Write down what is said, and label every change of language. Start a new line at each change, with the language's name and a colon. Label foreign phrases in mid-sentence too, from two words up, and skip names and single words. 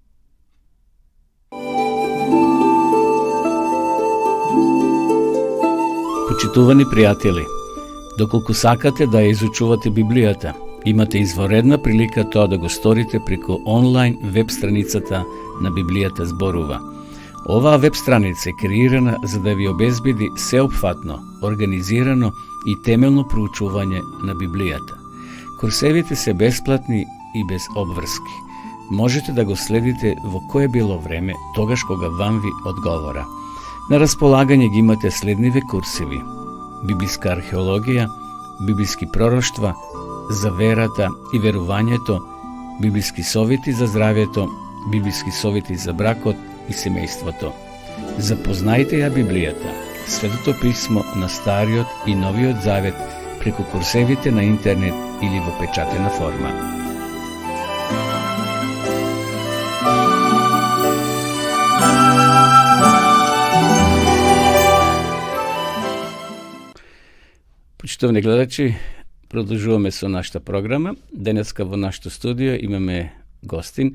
Macedonian: Почитувани пријатели, доколку сакате да ја изучувате Библијата, имате изворедна прилика тоа да го сторите преку онлайн веб страницата на Библијата зборува. Ова веб страница је креирана за да ви обезбеди свеопфатно, организирано и темељно проучување на Библијата. Курсевите се бесплатни и без обврски. Можете да го следите во које било време тогаш кога вам ви одговора. На располагање ги имате следниве курсеви: библијска археологија, библијски пророштва, за верата и верованјето, библијски совјети за здравјето, библијски совјети за бракот и семејството. Запознајте ја Библијата, Свето писмо на Стариот и Новиот завет преко курсевите на интернет или в печатена форма. Почитовни гледачи, продолжуваме со нашата програма. Денеска во нашето студио имаме гостин.